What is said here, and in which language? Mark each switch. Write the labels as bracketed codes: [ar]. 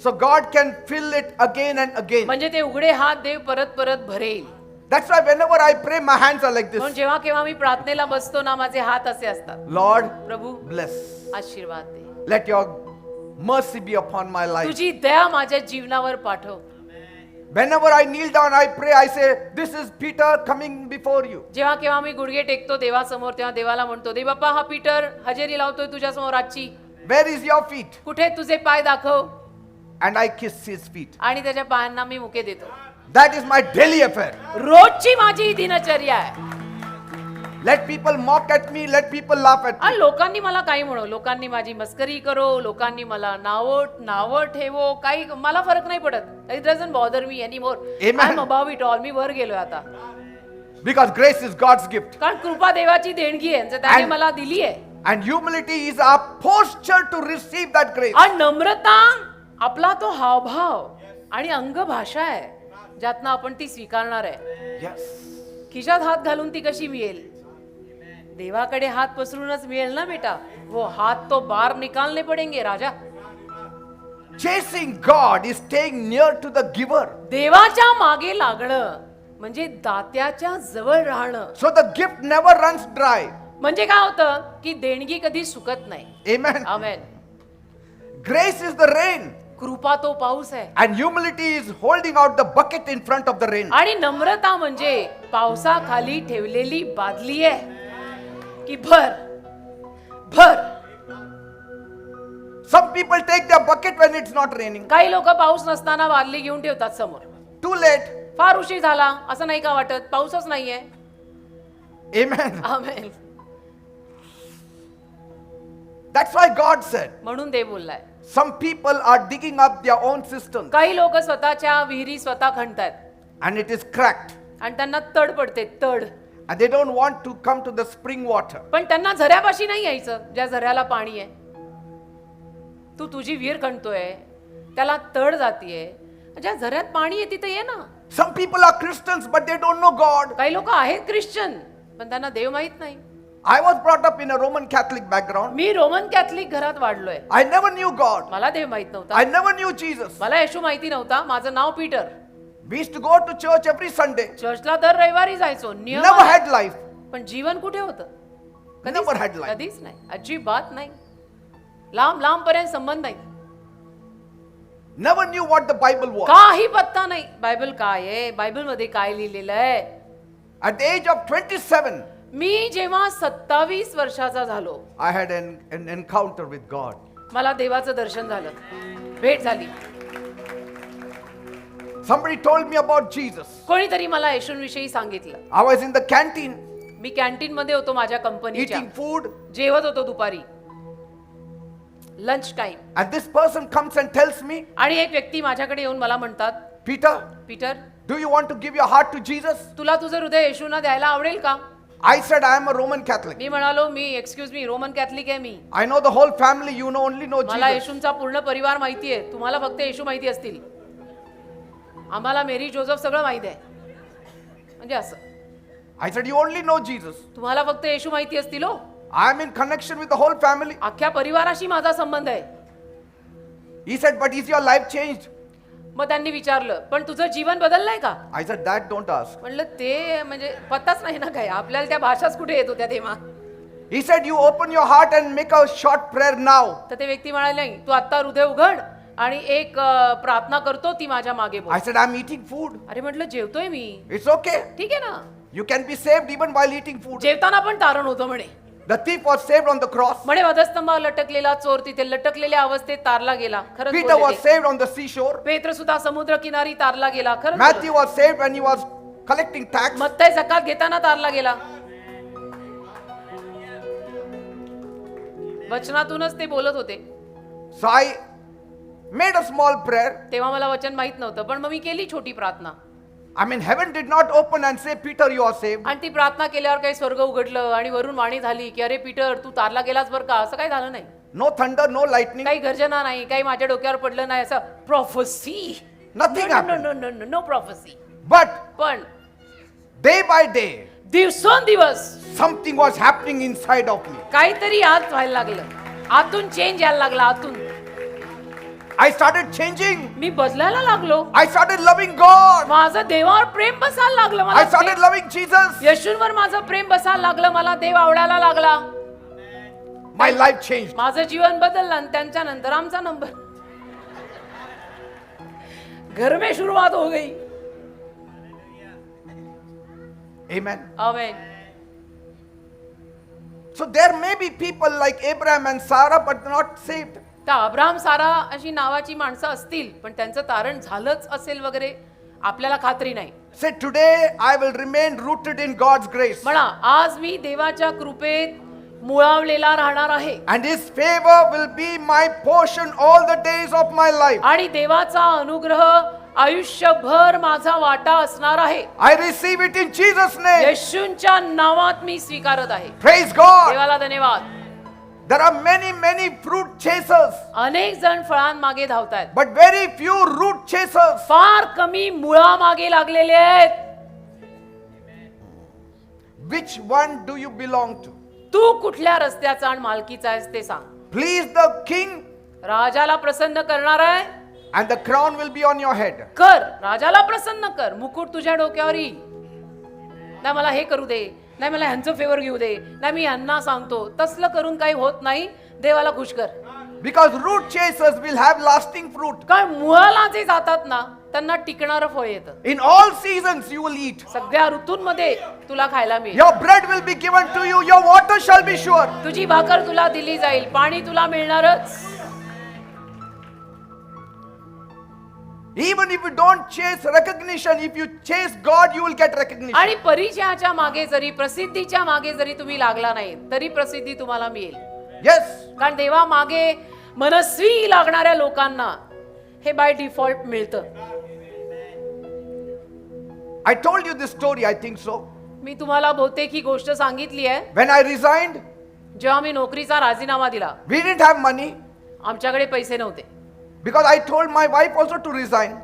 [en] So God can fill it again and again. [mr] म्हणजे ते उघडे हात देव परत परत भरेल. [en] That's why whenever I pray, my hands are like [mr] म्हणून [en] this. [mr] जेव्हा केव्हा मी प्रार्थनेला बसतो ना, माझे हात असे असतात. [en] Lord, [mr] प्रभू [en] bless. [mr] आशीर्वाद दे, [en] Let your mercy be upon my life. [mr] तुझी दया माझ्या जीवनावर पाठव. [en] Whenever I kneel down, I pray, I say, this is Peter coming before you. [mr] जेव्हा केव्हा मी गुडघे टेकतो देवासमोर, तेव्हा देवाला म्हणतो, देव बाप्पा हा पीटर हजेरी लावतोय तुझ्या समोर आजची. [en] Where is your feet? [mr] कुठे तुझे पाय दाखव. [en] and I kiss his feet. [mr] आणि त्याच्या पायांना मी मुके देतो. [en] That is my daily affair. [mr] रोजची माझी ही दिनचर्या आहे. [en] Let people mock at me, let people laugh at me. [mr] आणि लोकांनी मला काही म्हणो, लोकांनी माझी मस्करी करो, लोकांनी मला नावं ठेवो, काही मला फरक नाही पडत. [en] It doesn't bother me anymore. Amen. I'm above it all. [mr] मी वर गेलोय आता. [en] Because grace is God's gift. [mr] कारण कृपा देवाची देणगी आहे, त्याने [en] And- [mr] मला दिली आहे. [en] And humility is our posture to receive that grace. [mr] आणि नम्रता आपला तो हावभाव आणि अंगभाषा आहे, ज्यातनं आपण ती स्वीकारणार आहे. [en] Yes. [mr] खिशात हात घालून ती कशी मिळेल? देवाकडे हात पसरूनच मिळेल ना बेटा. [hi] वो हात तो बार निकालने पडेंगे राजा. [en] Chasing God is staying near to the giver. [mr] देवाच्या मागे लागणं म्हणजे दात्याच्या जवळ राहणं. [en] So the gift never runs dry. [mr] म्हणजे काय होतं की देणगी कधी सुकत नाही. [en] Amen. [mr] Amen. [en] Grace is the rain. [mr] कृपा तो पाऊस आहे. [en] And humility is holding out the bucket in front of the rain. [mr] आणि नम्रता म्हणजे पावसाखाली ठेवलेली बादली आहे की भर भर. [en] Some people take their bucket when it's not raining. [mr] काही लोक पाऊस नसताना बादली घेऊन ठेवतात समोर. [en] Too late. [mr] फार उशीर झाला असं नाही का वाटत? पाऊसच नाहीये. [en] Amen. [mr] Amen. [en] That's why God said, [mr] म्हणून देव बोललाय. [en] some people are digging up their own cisterns [mr] काही लोक स्वतःच्या विहिरी स्वतः खणतायत [en] and it is cracked. [mr] आणि त्यांना तड पडते, तड. [en] And they don't want to come to the spring water. [mr] पण त्यांना झऱ्यापाशी नाही यायचं ज्या झऱ्याला पाणी आहे. तू तुझी विहीर खणतोय, त्याला तड जातीये, ज्या झऱ्यात पाणी आहे तिथे ये ना. [en] Some people are Christians but they don't know God. [mr] काही लोक आहेत ख्रिश्चन पण त्यांना देव माहित नाही. [en] I was brought up in a Roman Catholic background. [mr] मी Roman Catholic घरात वाढलोय. [en] I never knew God. [mr] मला देव माहित [en] I [mr] नव्हता. [en] never knew Jesus. [mr] मला येशू माहिती नव्हता. माझं नाव Peter. [en] We used to go to church every Sunday. [mr] चर्चला दर रविवारी जायचो. नियम [en] Never [mr] आहे. [en] had life. [mr] पण जीवन कुठे होतं? [en] Never had life. [mr] कधीच नाही. अजिबात नाही. लांब लांब पर्यंत संबंध नाही. [en] Never knew what the Bible was. [mr] काही पत्ता नाही. बायबल काय आहे, बायबल मध्ये काय लिहिलेलं आहे. [en] At the age of 27, [mr] मी जेव्हा 27 वर्षाचा झालो, [en] I had an encounter with God. [mr] मला देवाचं दर्शन झालं, भेट झाली. [en] Somebody told me about Jesus. [mr] कोणीतरी मला येशूंविषयी सांगितलं. [en] I was in the canteen [mr] मी canteen मध्ये होतो माझ्या कंपनीच्या. [en] eating food, [mr] जेवत होतो दुपारी, lunch time. [en] and this person comes and tells me, [mr] आणि एक व्यक्ती माझ्याकडे येऊन मला म्हणतात, [en] Peter, [mr] Peter, [en] do you want to give your heart to Jesus? [mr] तुला तुझं हृदय येशूंना द्यायला आवडेल का? [en] I said, I am a Roman Catholic. [mr] मी म्हणालो, मी [en] excuse me [mr] Roman Catholic आहे मी. [en] I know the whole family, you know only know [mr] मला [en] Jesus. [mr] येशूंचा पूर्ण परिवार माहिती आहे. तुम्हाला फक्त येशू माहिती असतील. आम्हाला मेरी जोसेफ सगळं माहिती आहे. म्हणजे असं. [en] I said, you only know Jesus. [mr] तुम्हाला फक्त येशू माहिती असतील हो. [en] I am in connection with the whole family. [mr] अख्ख्या परिवाराशी माझा संबंध आहे. [en] He said, but is your life changed? [mr] मग त्यांनी विचारलं, पण तुझं जीवन बदललंय का? [en] I said, that don't ask. [mr] म्हणलं ते म्हणजे पत्ताच नाही ना काय. आपल्याला त्या भाषाच कुठे येत होत्या तेव्हा. [en] He said, you open your heart and make a short prayer now. [mr] तर ते व्यक्ती म्हणाले, नाही तू आता हृदय उघड आणि एक प्रार्थना करतो ती माझ्या मागे बोल. [en] I said, I'm eating food. [mr] अरे म्हटलं जेवतोय मी. [en] It's okay. [mr] ठीक आहे ना. [en] You can be saved even while eating food. [mr] जेवताना पण तारण होतं म्हणे. [en] The thief was saved on the cross. [mr] म्हणे वधस्तंभावर लटकलेला चोर तिथे लटकलेल्या अवस्थेत तारला गेला. खरंच [en] Peter [mr] बोलले [en] was [mr] ते. [en] saved on the seashore. [mr] पेत्र सुद्धा समुद्र किनारी तारला गेला. खरंच [en] Matthew was saved when he was collecting tax. [mr] मत्तई जकात घेताना तारला गेला. वचनातूनच ते बोलत होते. [en] So I made a small prayer. [mr] तेव्हा मला वचन माहित नव्हतं, पण मग मी केली छोटी प्रार्थना. [en] I mean, heaven did not open and say, Peter, you are saved. [mr] आणि ती प्रार्थना केल्यावर काही स्वर्ग उघडलं आणि वरून वाणी झाली की अरे पीटर तू तारला गेलास बरं का. असं काही झालं नाही. [en] No thunder, no lightning. [mr] काही गर्जना नाही, काही माझ्या डोक्यावर पडलं नाही. असं प्रॉफेसी. [en] Nothing happened. No prophecy. But [mr] पण [en] day by day, [mr] दिवसेंदिवस [en] something was happening inside of me. [mr] काहीतरी आत व्हायला लागलं. आतून चेंज यायला लागला. आतून [en] I started changing. [mr] मी बदलायला लागलो. [en] I started loving God. [mr] माझं देवावर प्रेम बसायला लागलं. [en] I started [mr] मला [en] loving Jesus. [mr] येशूंवर माझं प्रेम बसायला लागलं. मला देव आवडायला लागला. [en] My life changed. [mr] माझं जीवन बदललं आणि त्यांच्या नंतर आमचा नंबर. [hi] घर में शुरुआत हो गई. [en] Amen. [mr] Amen. [en] So there may be people like Abraham and Sarah, but not saved. [mr] तर अब्राम सारा अशी नावाची माणसं असतील पण त्यांचं तारण झालंच असेल वगैरे आपल्याला खात्री नाही. [en] Say, today I will remain rooted in God's grace. [mr] म्हणा आज मी देवाच्या कृपेत मुळावलेला राहणार आहे [en] And His favor will be my portion all the days of my life. [mr] आणि देवाचा अनुग्रह आयुष्यभर माझा वाटा असणार आहे. [en] I receive it in Jesus' name. [mr] येशूंच्या नावात मी स्वीकारत आहे. [en] Praise God. [mr] देवाला धन्यवाद. [en] There are many fruit chasers, [mr] अनेक जण फळांमागे धावतायत [en] but very few root chasers. [mr] फार कमी मुळामागे लागलेले आहेत. [en] Which one do you belong to? [mr] तू कुठल्या रस्त्याचा आणि मालकीचा आहेस ते सांग. [en] Please the King, [mr] राजाला प्रसन्न करणार आहे [en] and the crown will be on your head. [mr] कर. राजाला प्रसन्न कर, मुकुट तुझ्या डोक्यावर येईल. नाही मला हे करू दे, नाही मला ह्यांचं फेवर घेऊ दे, नाही मी ह्यांना सांगतो, तसलं करून काही होत नाही. देवाला खुश कर. [en] Because root chasers will have lasting fruit. [mr] कारण मुळाला जे जातात ना त्यांना टिकणारं फळ येतं. [en] In all seasons you will eat. [mr] सगळ्या ऋतूंमध्ये तुला खायला मिळेल. [en] Your bread will be given to you. Your water shall be sure. [mr] तुझी भाकर तुला दिली जाईल, पाणी तुला मिळणारच. [en] Even if you don't chase recognition, if you chase God, you will get recognition. [mr] आणि परिचयाच्या मागे जरी प्रसिद्धीच्या मागे जरी तुम्ही लागला नाही तरी प्रसिद्धी तुम्हाला मिळेल. [en] Yes. [mr] कारण देवा मागे मनस्वी लागणाऱ्या लोकांना हे बाय डिफॉल्ट मिळतं. [en] I told you this story, I think so. [mr] मी तुम्हाला बहुतेक ही गोष्ट सांगितली आहे. [en] When I resigned, [mr] जेव्हा मी नोकरीचा राजीनामा दिला [en] we didn't have money [mr] आमच्याकडे पैसे नव्हते. [en] because I told my wife also to resign.